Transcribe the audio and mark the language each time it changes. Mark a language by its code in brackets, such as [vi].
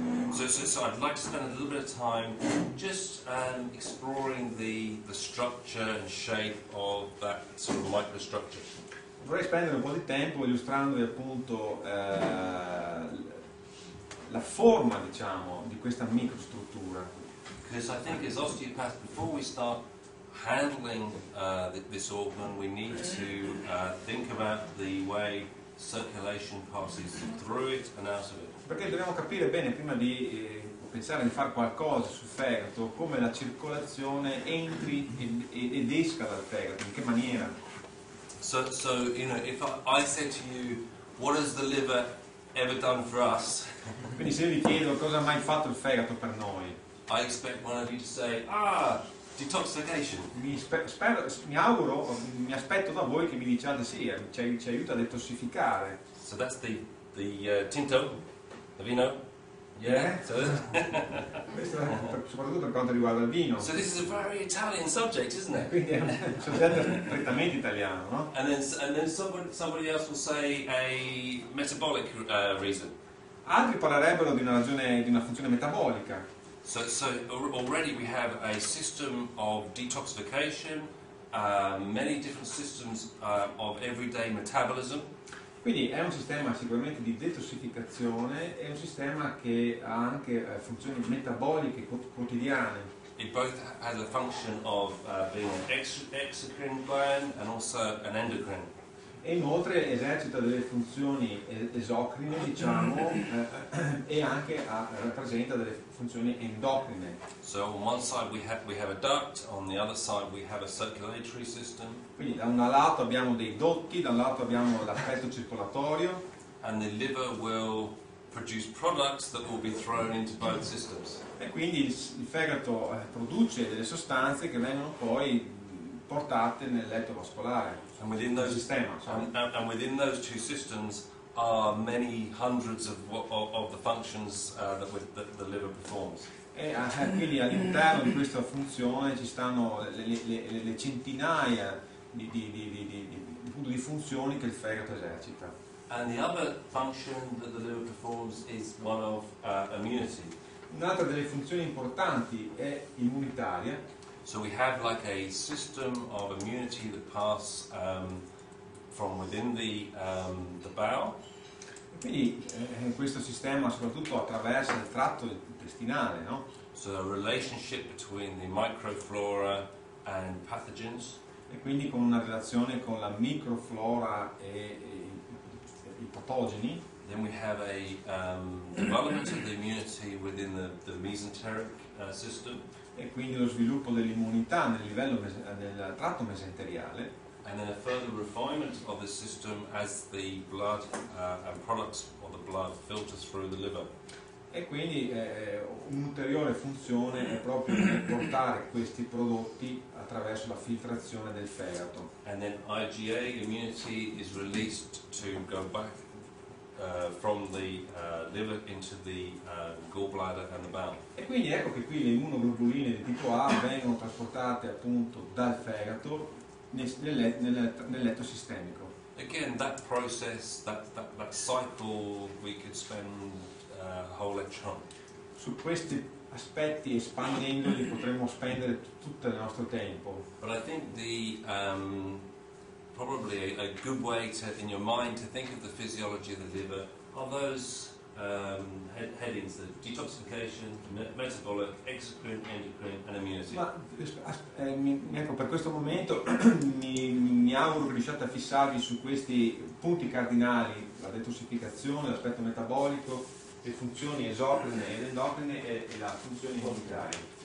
[en] So I'd like to spend a little bit of time just exploring the structure and shape of that sort of microstructure. [it] Vorrei spendere un po' di tempo illustrandovi appunto la forma, diciamo, di questa microstruttura. [en] Because I think as osteopaths, before we start handling this organ, we need to think about the way circulation passes through it and out of it. [it] Perché dobbiamo capire bene, prima di pensare di fare qualcosa sul fegato, come la circolazione entri ed esca dal fegato, in che maniera. [en] So you know, if I said to you, what has the liver ever done for us? [it] Quindi se io vi chiedo cosa ha mai fatto il fegato per noi, [en] I expect one of you to say, detoxification. [it] mi auguro, mi aspetto da voi che mi diciate sì, ci aiuta a detossificare. [en] So that's the tinto, the vino. Yeah. So, [it] Questo è soprattutto per quanto riguarda il vino. [en] so this is a very Italian subject, isn't it? [it] Quindi è un soggetto prettamente italiano, no? [en] And then somebody else will say a metabolic reason. [it] Altri parlerebbero di una ragione, di una funzione metabolica. [en] So already we have a system of detoxification, many different systems of everyday metabolism. [it] Quindi è un sistema sicuramente di detossificazione, è un sistema che ha anche funzioni metaboliche quotidiane. [en] It both has a function of being an exocrine gland and also an endocrine. [it] E inoltre esercita delle funzioni esocrine, diciamo, e anche rappresenta delle funzioni endocrine. [en] So on one side we have a duct, on the other side we have a circulatory system. [it] Quindi da un lato abbiamo dei dotti, da un lato abbiamo l'aspetto circolatorio. [en] And the liver will produce products that will be thrown into both systems. [it] E quindi il fegato produce delle sostanze che vengono poi portate nel letto vascolare. [en] And within those [it] sistema, [en] and within those two systems are many hundreds of the functions that the liver performs. [it] E quindi all'interno di questa funzione ci stanno le centinaia di funzioni che il fegato esercita. [en] And the other function that the liver performs is one of immunity. [it] Un'altra delle funzioni importanti è immunitaria. [en] So we have like a system of immunity that pass from within the bowel. [it] Quindi questo sistema soprattutto attraversa il tratto intestinale, no? [en] So a relationship between the microflora and pathogens. [it] E quindi con una relazione con la microflora e i patogeni. [en] Then we have a development of the immunity within the mesenteric system. [it] E quindi lo sviluppo dell'immunità nel tratto mesenteriale. [en] And then a further refinement of the system as the blood and products of the blood filter through the liver. [it] E quindi un'ulteriore funzione è proprio di portare questi prodotti attraverso la filtrazione del fegato. [en] And then IgA immunity is released to go back from the liver into the gallbladder and the bowel. [it] E quindi ecco che qui le immunoglobuline di tipo A vengono trasportate appunto dal fegato nel letto sistemico. [en] Again, that process, that cycle, we could spend a whole lecture on. [it] Su questi aspetti, espandendoli, potremmo spendere tutto il nostro tempo. [en] But I think probably a good way in your mind to think of the physiology of the liver are those headings: the detoxification, metabolic, exocrine, endocrine, and immunity. [it] Ma ecco, per questo momento mi auguro che riusciate a fissarvi su questi punti cardinali: la detossificazione, l'aspetto metabolico, le funzioni esocrine ed endocrine e la funzione immunitaria.